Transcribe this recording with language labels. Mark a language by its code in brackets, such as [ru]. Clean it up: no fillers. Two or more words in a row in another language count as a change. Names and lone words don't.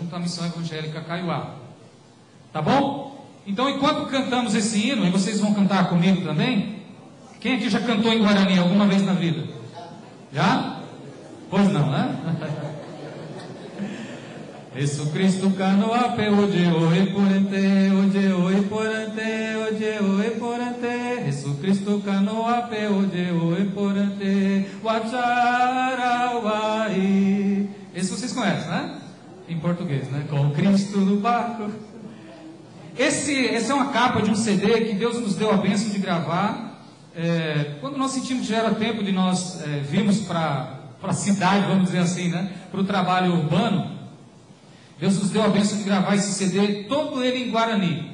[pt] Junto à Missão Evangélica Kaiowá. Tá bom? Então, enquanto cantamos esse hino, e vocês vão cantar comigo também. Quem aqui já cantou em Guarani alguma vez na vida? Já? Pois não, né? [gn] Jesus Cristo canoape, oje oi porante, oje oi porante, oje oi porante. Jesus Cristo canoape, oje oi porante, Wacharawai. [pt] Esse vocês conhecem, né? Em português, né? Com Cristo no barco. Essa é uma capa de um CD que Deus nos deu a bênção de gravar. Quando nós sentimos que já era tempo de nós virmos para a cidade, vamos dizer assim, né? Para o trabalho urbano, Deus nos deu a bênção de gravar esse CD, todo ele em Guarani.